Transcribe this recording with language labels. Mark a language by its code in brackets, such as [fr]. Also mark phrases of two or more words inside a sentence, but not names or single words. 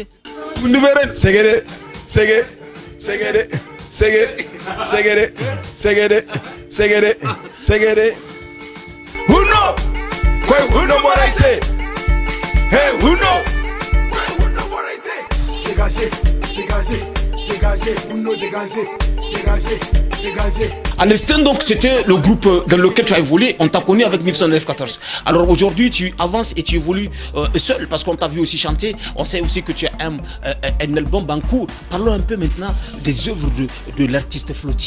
[fr] Segede, Segede, Segede, Segede, Segede, Segede, Segede, Segede. Uno, Uno Boraïse. Hey, Uno. Dégagez, dégagez, dégagez, Uno, dégagez, dégagez, dégagez. À l'instant donc c'était le groupe dans lequel tu as évolué, on t'a connu avec NIF 6914. Alors aujourd'hui tu avances et tu évolues seul parce qu'on t'a vu aussi chanter, on sait aussi que tu as un album en cours. Parlons un peu maintenant des œuvres de l'artiste Floti.